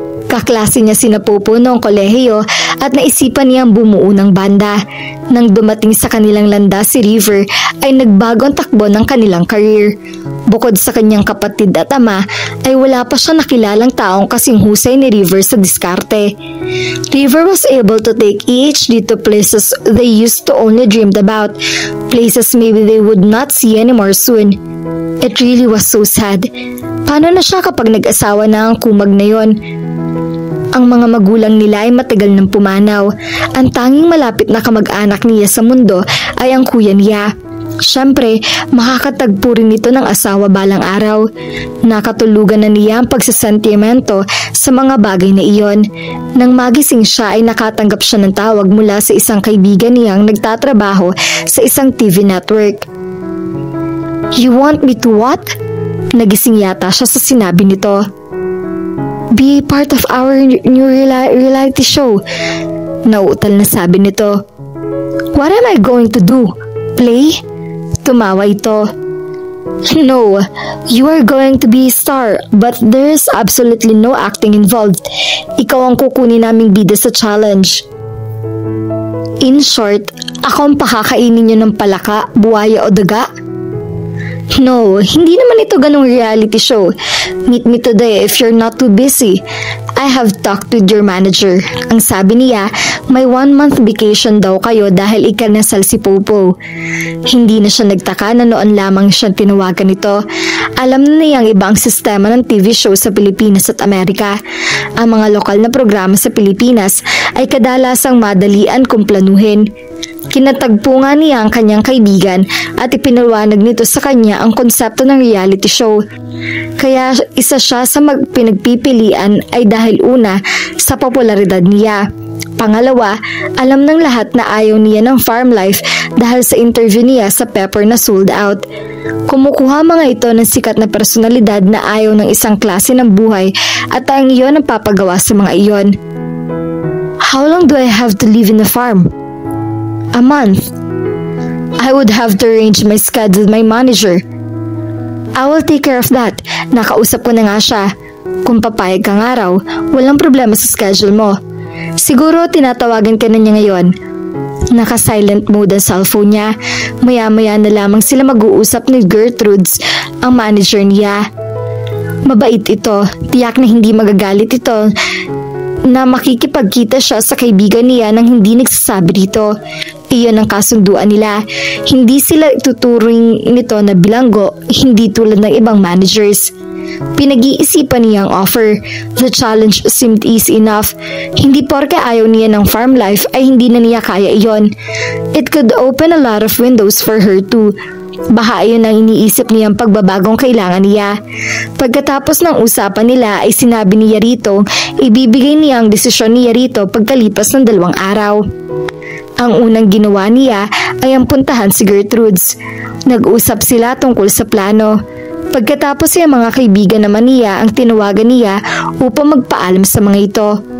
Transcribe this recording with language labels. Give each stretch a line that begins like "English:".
Filipino: Kaklase niya sina Popo noong kolehiyo at naisipan niyang bumuo ng banda. Nang dumating sa kanilang landas si River ay nagbago ang takbo ng kanilang career. Bukod sa kanyang kapatid at ama ay wala pa siya nakilalang taong kasing husay ni River sa diskarte.
English: River was able to take EHD to places they used to only dreamed about, places maybe they would not see anymore soon. It really was so sad.
Filipino: Paano na siya kapag nag-asawa na ang kumag na yon? Ang mga magulang nila ay matagal nang pumanaw. Ang tanging malapit na kamag-anak niya sa mundo ay ang kuya niya. Siyempre, makakatagpo rin ito ng asawa balang araw. Nakatulugan na niya ang pagsasentimento sa mga bagay na iyon. Nang magising siya ay nakatanggap siya ng tawag mula sa isang kaibigan niyang nagtatrabaho sa isang TV network.
English: "You want me to what?"
Filipino: Nagising yata siya sa sinabi nito.
English: "Be part of our new reality show."
Filipino: Nauutal na sabi nito.
English: "What am I going to do? Play?"
Filipino: Tumawa ito.
English: "No, you are going to be a star, but there is absolutely no acting involved.
Filipino: Ikaw ang kukunin naming bida sa challenge." In short, ako ang pakakainin niyo ng palaka, buhaya o daga? No, hindi naman ito ganong reality show.
English: Meet me today if you're not too busy. I have talked with your manager.
Filipino: Ang sabi niya, may 1-month vacation daw kayo dahil ikinasal si Popo. Hindi na siya nagtaka na noon lamang siya tinawagan nito. Alam na niyang iba ang sistema ng TV show sa Pilipinas at Amerika. Ang mga lokal na programa sa Pilipinas ay kadalasang madalian kung planuhin. Kinatagpo nga niya ang kanyang kaibigan at ipinaliwanag nito sa kanya ang konsepto ng reality show. Kaya isa siya sa pinagpipilian ay dahil una sa popularidad niya. Pangalawa, alam ng lahat na ayaw niya ng farm life dahil sa interview niya sa Pepper na sold out. Kumukuha mga ito ng sikat na personalidad na ayaw ng isang klase ng buhay at ang iyon ang papagawa sa mga iyon.
English: How long do I have to live in the farm? A month. I would have to arrange my schedule with my manager. I will take care of that.
Filipino: Nakausap ko na nga siya. Kung papayag kang araw, walang problema sa schedule mo. Siguro tinatawagan ka na niya ngayon. Naka-silent mode ang cellphone niya. Maya-maya na lamang sila mag-uusap ni Gertrudes, ang manager niya. Mabait ito. Tiyak na hindi magagalit ito na makikipagkita siya sa kaibigan niya nang hindi nagsasabi dito. Iyon ang kasunduan nila. Hindi sila ituturing nito na bilanggo, hindi tulad ng ibang managers. Pinag-iisipan niya ang offer.
English: The challenge seemed easy enough.
Filipino: Hindi porke ayaw niya ng farm life ay hindi na niya kaya iyon.
English: It could open a lot of windows for her too.
Filipino: Baka ayun ang iniisip niyang pagbabagong kailangan niya. Pagkatapos ng usapan nila ay sinabi niya rito, ibibigay niya ang desisyon niya rito pagkalipas ng 2 araw. Ang unang ginawa niya ay ang puntahan si Gertrudes. Nag-usap sila tungkol sa plano. Pagkatapos ay mga kaibigan naman niya ang tinawagan niya upang magpaalam sa mga ito.